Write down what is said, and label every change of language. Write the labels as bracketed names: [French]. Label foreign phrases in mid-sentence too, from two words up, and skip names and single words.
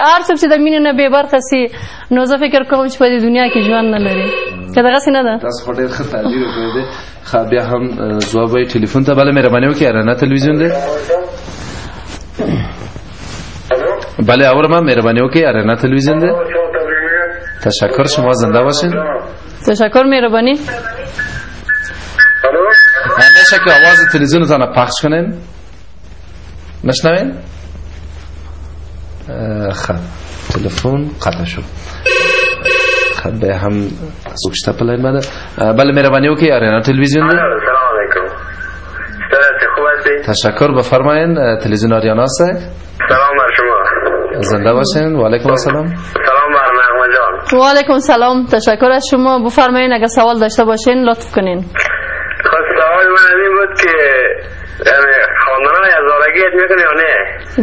[Pashto] هر څوک چې د مینې نه بې برخه سي نو زه فکر کوم چې په دې دنیا کې ژوند نه لري. که دغسې نه ده؟ تاسو خو ډېر ښه تعبیر وکړی دی. ښه بیا هم ځواب وایي ټلیفون ته. بله مهرباني وکړئ، رڼا تلویزیون دی. بله اورم، مهربانی وکړئ، رڼا تلویزیون دی. [Persian] تشکر، شما زنده باشین. تشکر، مهربانی. میشه که آواز تلویزیونتان رو پخش کنین؟ نشنوین؟ خب تلفن قطع شد. خب به هم سوکشتا پلاین بده. [Pashto] بله مهربانی وکړئ، رڼا تلویزیون دی. [Arabic] سلام علیکم. [Persian] خوب هستی؟ تشکر، بفرمایین. تلویزیون آریانا است. سلام بر شما. زنده باشین. [Arabic] و علیکم السلام. [Persian] سلام بر نغمه جان. [Arabic] و علیکم سلام. [Persian] تشکر از شما. بفرمایین اگر سوال داشته باشین لطف کنین. خب سوال من این بود که خواندنای هزارگیت میکنی یا نه؟